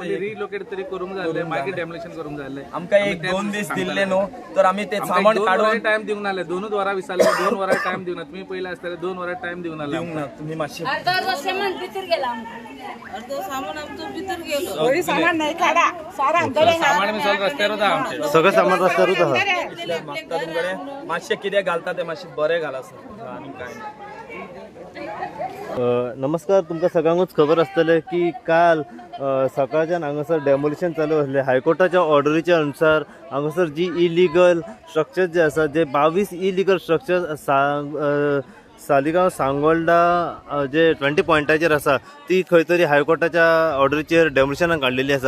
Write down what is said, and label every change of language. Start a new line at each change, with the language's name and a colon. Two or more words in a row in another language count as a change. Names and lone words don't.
Konkani: रिलोकेट तरी करूंक जाय, मागीर डेमोलिशन करूंक जाय. आमकां एक 2 दीस दिल्ले न्हू, तर आमी ते सामान काडून टाइम दिवंक नासले. 2 वरां विचारले, 2 वरां टाइम दिवंक ना. तुम्ही पयले आसतले 2 वरां टाइम दिवंक नासले. दिवंक ना. तुम्ही मातशे
Marathi: सामान नाही काढा, सारा सामान मी सगळं रस्त्यावर होता आमचे.
Konkani: सगळं सामान रस्त्यारूच आहा. मागता तुमकडे मातशे कितें घालता ते मातशे बरें घाला सर, आनी कांय ना. नमस्कार, तुमकां सगळ्यांकूच खबर आसतलें की काल सकाळच्यान हांगासर डेमोलिशन चालू आसलें. हायकोर्टाच्या ऑर्डरीच्या अनुसार हांगासर जी
English: illegal structure
Konkani: जे आसा, जे 22
English: illegal structure
Konkani: सालिगांव सांगोळडा जे 20 पॉयंटाचेर आसा ती खंय तरी हायकोर्टाच्या ऑर्डरीचेर डेमोलिशनाक काडलेली आसा.